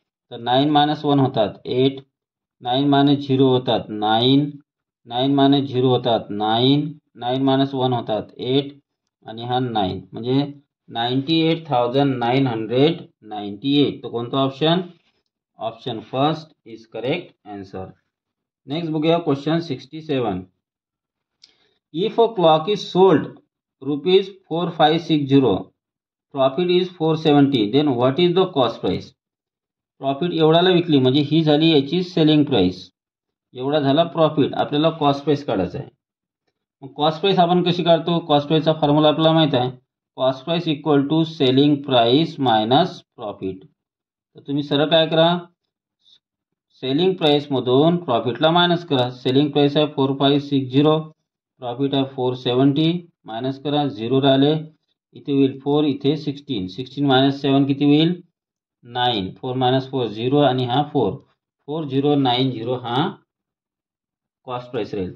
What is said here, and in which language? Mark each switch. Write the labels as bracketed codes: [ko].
[mr] तर 9 मायनस 1 होतात 8, 9 मायनस 0 होतात 9, 9 मायनस 0 होतात 9, 9 मायनस 1 होतात 8 आणि हा 9, म्हणजे 98,998. तर कोणता option, [en] Option first is correct answer. [mr] Next बघूया question 67. [en] If a clock is sold ₹4560, profit is 470, then what is the cost price. [mr] Profit एवढ्याला विकली म्हणजे ही झाली याची सेलिंग प्राइस, एवढा झाला प्रॉफिट. आपल्याला कॉस्ट प्राइस काढायचा आहे. मग कॉस्ट प्राइस आपण कशी काढतो, कॉस्ट प्राइसचा फॉर्म्युला आपल्याला माहित आहे. [en] Cost price equal to selling price minus profit. [mr] तर तुम्ही सरळ काय करा, सेलिंग प्राइसमधून प्रॉफिटला मायनस करा. सेलिंग प्राइस आहे 4560, प्रॉफिट आहे 470, मायनस करा, 0 राहिले, इथे होईल 4, इथे 16, 16 मायनस 7 किती होईल 9, 4 मायनस 4 0 आणि हा 4, 4090 हा कॉस्ट प्राइस राहील.